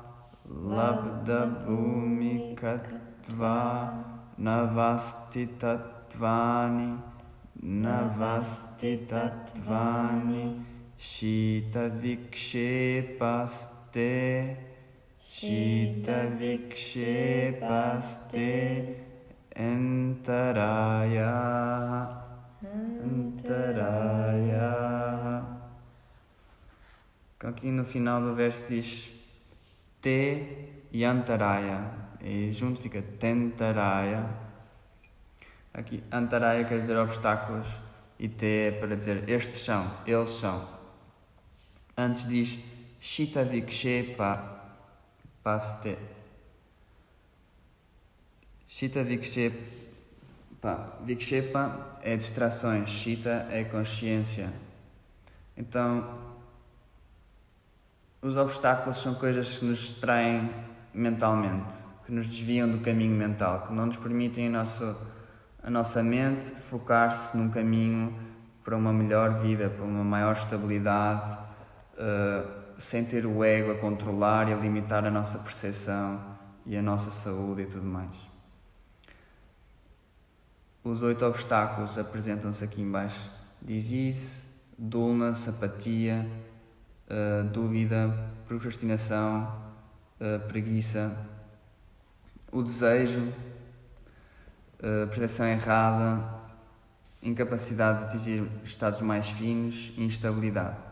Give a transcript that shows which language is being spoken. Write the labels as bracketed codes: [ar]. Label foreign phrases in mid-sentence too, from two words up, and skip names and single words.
[sa] लब्ध भूमिकत्व, नवस्ति तत्त्वानि, नवस्ति तत्त्वानि, शित विक्षेपस्ते, शित विक्षेपस्ते, अन्तराय, अन्तराय. [pt] Aqui no final do verso diz Te e Antaraya, e junto fica Tentaraya. Aqui Antaraya quer dizer obstáculos e Te é para dizer estes são, eles são. Antes diz [sa] शित विक्षेपस्ते. शित विक्षेप [pt] é distrações, Shita é consciência. Então, os obstáculos são coisas que nos distraem mentalmente, que nos desviam do caminho mental, que não nos permitem a nossa mente focar-se num caminho para uma melhor vida, para uma maior estabilidade, sem ter o ego a controlar e a limitar a nossa percepção e a nossa saúde e tudo mais. Os 8 obstáculos apresentam-se aqui em baixo. [en] Disease, dullness, [pt] apatia, dúvida, procrastinação, preguiça, o desejo, percepção errada, incapacidade de atingir estados mais finos e instabilidade.